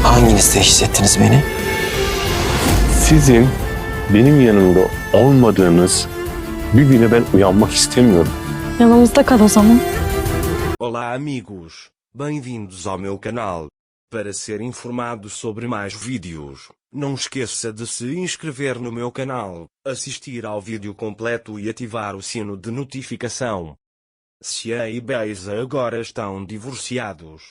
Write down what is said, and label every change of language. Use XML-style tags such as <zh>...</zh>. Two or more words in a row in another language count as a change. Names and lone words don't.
<tr>Hanginizde hissettiniz beni? Sizin benim yanımda olmadığınız bir güne ben uyanmak istemiyorum. Yanımızda kal o zaman.</tr> <pt>Olá amigos, bem-vindos ao meu canal. Para ser informado sobre mais vídeos, não esqueça de se inscrever no meu canal, assistir ao vídeo completo e ativar o sino de notificação. Xian e Beisa agora estão divorciados.</pt>